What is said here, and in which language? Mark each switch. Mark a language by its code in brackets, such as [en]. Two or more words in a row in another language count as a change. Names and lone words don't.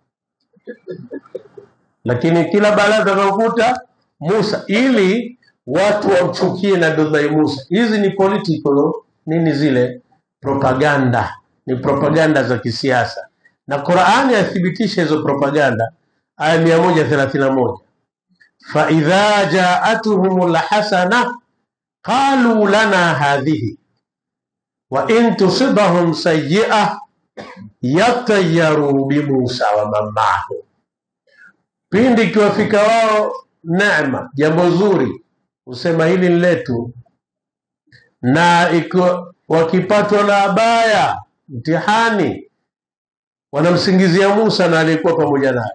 [sw] Lakini kila balaa utakayokuta Musa, ili watu wamchukie Nabii Musa. Hizi ni political nini, zile propaganda, ni propaganda za kisiasa, na Qur'ani yathibitisha hizo propaganda. [ar] Aya 131, فإذا جاءتهم الحسنة قالوا لنا هذه وإن تصبهم سيئة يطيروا بموسى ومن معه. [sw] Pindi kiwafika wao neema, jambo zuri, usema hili ni letu, na wakipatwa na baya, mtihani, wanamsingizia Musa na alikuwa pamoja naye.